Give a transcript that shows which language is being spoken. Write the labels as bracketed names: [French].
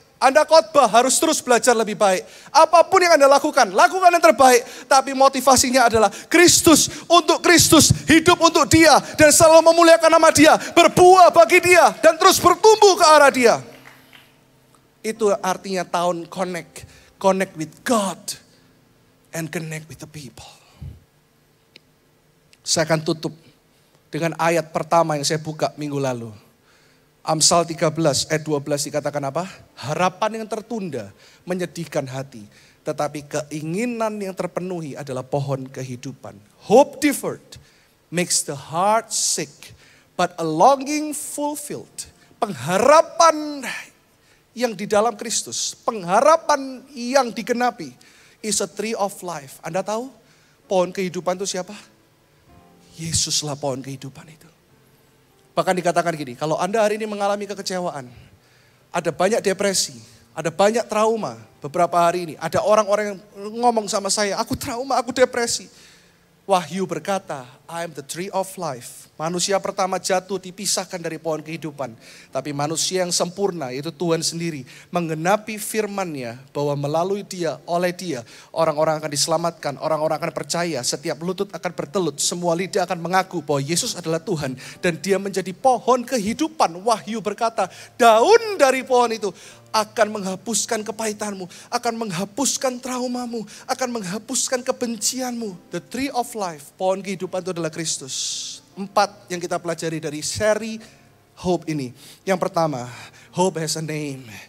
[Indonesian] Anda khotbah harus terus belajar lebih baik. Apapun yang Anda lakukan yang terbaik. Tapi motivasinya adalah Kristus, untuk Kristus, hidup untuk Dia. Dan selalu memuliakan nama Dia, berbuah bagi Dia. Dan terus bertumbuh ke arah Dia. Itu artinya tahun connect. [English] Connect with God and connect with the people. [Indonesian] Saya akan tutup dengan ayat pertama yang saya buka minggu lalu. Amsal 13 ayat 12 dikatakan apa? Harapan yang tertunda menyedihkan hati. Tetapi keinginan yang terpenuhi adalah pohon kehidupan. [English] Hope deferred makes the heart sick. But a longing fulfilled. [Indonesian] Pengharapan yang di dalam Kristus. Pengharapan yang digenapi. [English] Is a tree of life. [Indonesian] Anda tahu pohon kehidupan itu siapa? Yesuslah pohon kehidupan itu. Bahkan dikatakan gini, kalau Anda hari ini mengalami kekecewaan, ada banyak depresi, ada banyak trauma beberapa hari ini. Ada orang-orang yang ngomong sama saya, aku trauma, aku depresi. Wahyu berkata, [English] I am the tree of life. [Indonesian] Manusia pertama jatuh dipisahkan dari pohon kehidupan. Tapi manusia yang sempurna, yaitu Tuhan sendiri, menggenapi firman-Nya bahwa melalui Dia, oleh Dia, orang-orang akan diselamatkan, orang-orang akan percaya, setiap lutut akan bertelut, semua lidah akan mengaku bahwa Yesus adalah Tuhan. Dan Dia menjadi pohon kehidupan. Wahyu berkata, daun dari pohon itu akan menghapuskan kepahitanmu, akan menghapuskan traumamu, akan menghapuskan kebencianmu. [English] The tree of life, [Indonesian] pohon kehidupan itu adalah Kristus. 4 yang kita pelajari dari seri Hope ini. Yang pertama, [English] hope has a name.